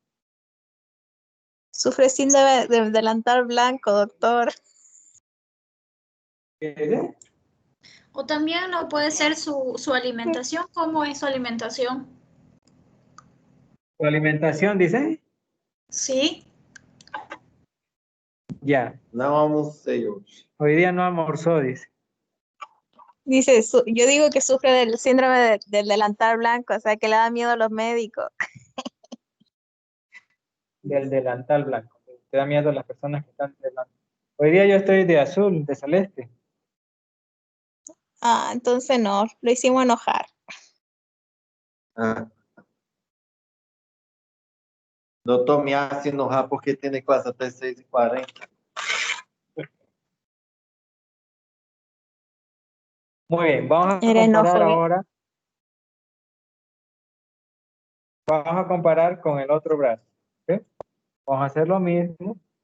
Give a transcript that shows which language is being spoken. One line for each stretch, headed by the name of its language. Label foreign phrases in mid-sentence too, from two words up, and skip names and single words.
Spanish: Sufre síndrome de delantal blanco, doctor. ¿Qué? O también no puede ser su alimentación. ¿Cómo es su alimentación? ¿Su alimentación, dice? Sí. Ya.
Portuguese: Não almocei hoje.
Spanish: Hoy día no almorzó, dice. Dice, yo digo que sufre del síndrome del delantal blanco, o sea, que le da miedo a los médicos. Del delantal blanco. Te da miedo a las personas que están delante. Hoy día yo estoy de azul, de celeste. Ah, entonces no, lo hicimos enojar. Ah. Doutor, me hace enojar porque
Portuguese: tem classe até
Spanish: 6h40. Muy bien, vamos a Era comparar enojo. ahora. Vamos a comparar con el otro brazo. ¿Sí? Vamos a hacer lo mismo.